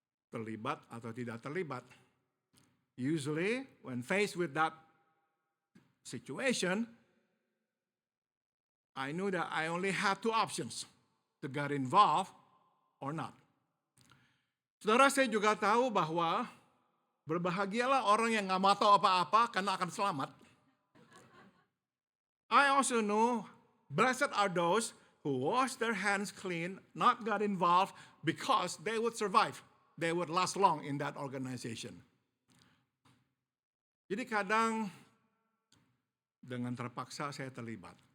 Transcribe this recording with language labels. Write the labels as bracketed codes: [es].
[id] Terlibat atau tidak terlibat. [en] Usually, when faced with that situation, I knew that I only had two options, to get involved or not. [id] Saudara, saya juga tahu bahwa berbahagialah orang yang nggak mau tahu apa-apa karena akan selamat. [en] I also know blessed are those who wash their hands clean, not got involved, because they would survive. They would last long in that organization. [id] Jadi kadang dengan terpaksa saya terlibat.